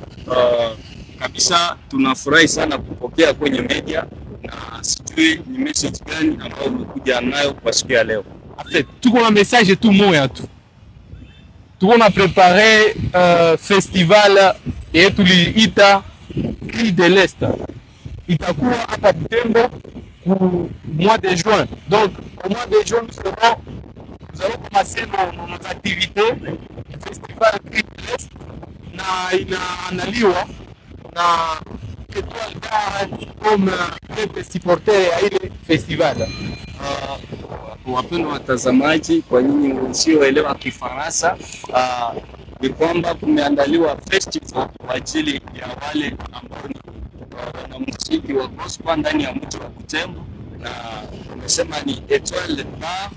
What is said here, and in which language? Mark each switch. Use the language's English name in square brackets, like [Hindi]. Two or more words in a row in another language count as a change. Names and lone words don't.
[Swahili] Kabisa tunafurahi sana kupokea kwenye media, na sijui ni message gani ambayo umekuja nayo kwa siku ya leo. Tuko na message tout moya tu. Tuko na préparé festival yetu liita Cris de l'Est. Itakuwa hapa Butembo [French] pour mois de juin. Donc au mois de juin nous allons commencer nos activités. Le festival [Swahili] Cris de l'Est na inaandaliwa na Etoile d'Art [French] comme supporter [Swahili] ya ile festival. Wapendwa watazamaji, kwa nyinyi msioelewa Kifaransa, ni kwamba kumeandaliwa festival kwa ajili ya wale ambao ni wanamuziki wa gospel ndani ya mji wa Butembo, na tumesema ni Etoile d'Art.